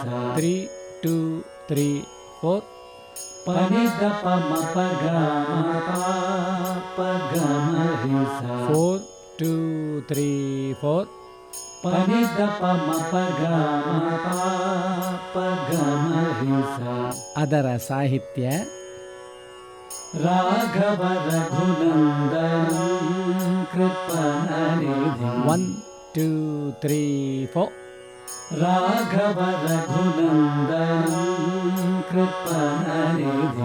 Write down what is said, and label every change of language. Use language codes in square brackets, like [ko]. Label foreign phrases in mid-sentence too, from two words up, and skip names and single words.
[kn] 3 2 3 4 ಪನಿ ದ ಪ ಮ ಪ ಗ ಮ ಪ ಪ ಗ ಮ ರಿ ಸ. 4 2 3 4 ಪನಿ ದ ಪ ಮ ಪ ಗ ಮ ಪ ಪ ಗ ಮ ರಿ ಸ. ಅದರ ಸಾಹಿತ್ಯ [sa] ರಾಘವ ರಘುನಂದನಂ ಕೃಪಣನಿಧಿಂ [kn] 1 2 3 4 [sa] ರಾಘವ ರಘುನಂದನಂ ಕೃಪಣನಿಧಿಂ